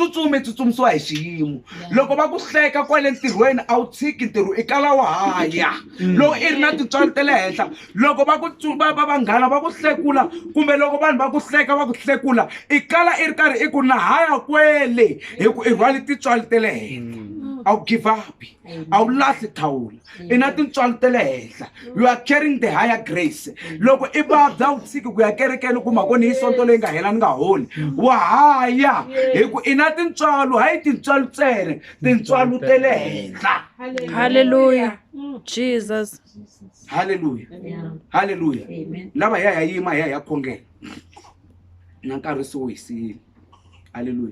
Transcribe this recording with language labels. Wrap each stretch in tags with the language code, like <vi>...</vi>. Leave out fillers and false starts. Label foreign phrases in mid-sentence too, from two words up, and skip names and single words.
<ts>tsutsumisiwa hi xiyimo loko va ku hleka kwale ntirhweni a wu tshiki ntirho i kala wa haya loko i ri na tintswalo ta le henhla loko vanghana va ku hlekula kumbe loko vanhu va ku hleka va ku hlekula i kala i ri karhi i ku na haya kwele hi ku i rhwale tintswalo ta le henhla a wu</ts> <en>give up</en> <ts>a wu lahli thawula i na tintswalo ta le henhla</ts> <en>you are carrying the higher grace</en> <ts>loko i vabya u tshiki ku ya kerekeni kuma koni hi sonto leyi nga hela ni nga holi wa haya hi ku i na tintswalo hayi tintswalo ntsena tintswalo ta le henhla Hallelujah. Jesus. haleluya haleluya lava ya yima ya khongela na nkarhi so wisile haleluya</ts>